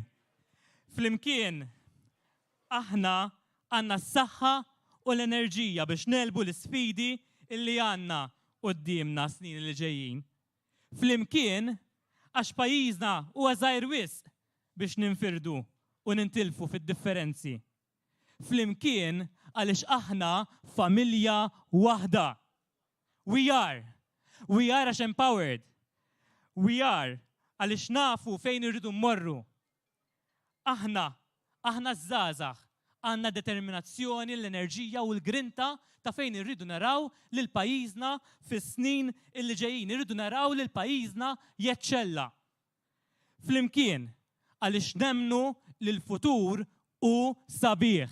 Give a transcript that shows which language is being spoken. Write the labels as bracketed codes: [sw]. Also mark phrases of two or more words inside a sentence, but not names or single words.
[mt] Flimkien aħna għandna s-saħħa u l-enerġija biex nelbu l-sfidi illi għandna qudiemna snin li ġejjin. Flimkien għax pajjiżna huwa żgħir wisq biex ninfirdu u nintilfu fid-differenzi. Flimkien għaliex aħna familja waħda. [en] We are għax empowered. We are [mt] għaliex nafu fejn irridu mmorru. Aħna żgħażagħ għandna determinazzjoni, l-enerġija u l-grinta ta' fejn irridu naraw lil pajjiżna fis-snin illi ġejjin. Irridu naraw lil pajjiżna jeċċella. Flimkien għaliex nemmnu lil futur u sabiħ.